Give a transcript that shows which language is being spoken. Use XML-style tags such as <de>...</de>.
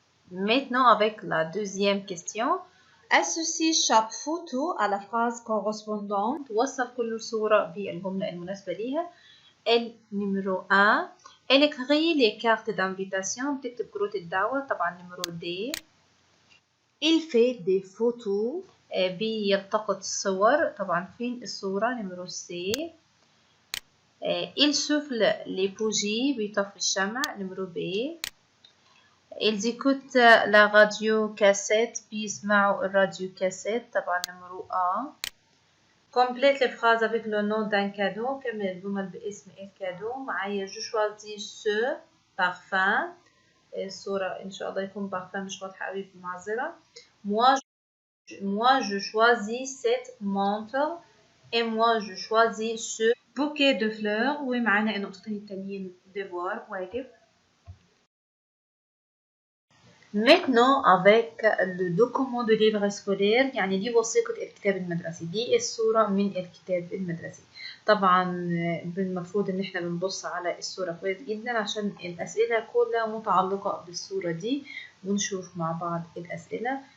<fr>Maintenant avec la deuxième question. Associe chaque photo à la phrase correspondante.</fr> <ar>وصف كل صورة بالجملة المناسبة ليها.</ar> <fr>numéro 1. Elle écrit les cartes d'invitation.</fr> <ar>بتكتب كروت الدعوة.</ar> <fr>طبعا numéro D. Il fait des photos.</fr> <ar>بيلتقط الصور. طبعا فين الصورة</ar> <fr>numéro C. Il souffle les bougies.</fr> <ar>بيطفي الشمع</ar> <fr>numéro B. Ils écoutent la radio cassette</fr> <ar>بيسمعوا الراديو كاسيت</ar> <fr>طبعا numéro A. Complète les phrases avec le nom d'un cadeau.</fr> <ar>كمل الجمل باسم الكادو.</ar> <fr>معايا je choisis ce parfum.</fr> <ar>الصورة إن شاء الله يكون parfum مش واضحة قوي في المعذرة.</ar> <fr>moi je choisis cette montre et moi je choisis ce bouquet de fleurs.</fr> <ar>ومعانا النقطتين التانيين devoir واجب.</ar> <fr>Maintenant avec le document de livre scolaire</fr> <ar>يعني دي وثيقة الكتاب المدرسي، دي الصورة من الكتاب المدرسي. طبعا المفروض ان احنا بنبص على الصورة كويس جدا عشان الأسئلة كلها متعلقة بالصورة دي، ونشوف مع بعض الأسئلة.</ar>